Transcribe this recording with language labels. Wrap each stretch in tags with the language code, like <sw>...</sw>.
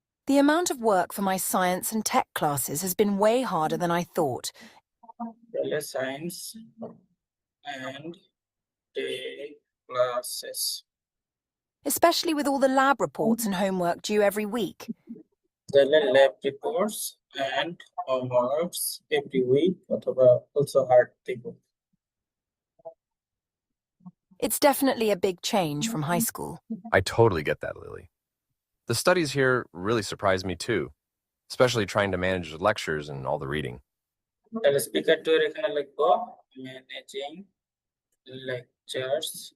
<en>The amount of work for my science and tech classes has been way harder than I thought.</en> <bn>তাহলে science and take classes,</bn> <en>Especially with all the lab reports and homework due every week.</en> <bn>তাহলে lab reports and homeworks every week, অথবা also hard দিব।</bn> <en>It's definitely a big change from high school. I totally get that, Lily. The studies here really surprised me too, especially trying to manage the lectures and all the reading.</en> <bn>তাহলে speaker 2 এর এখানে লিখবো managing lectures</bn>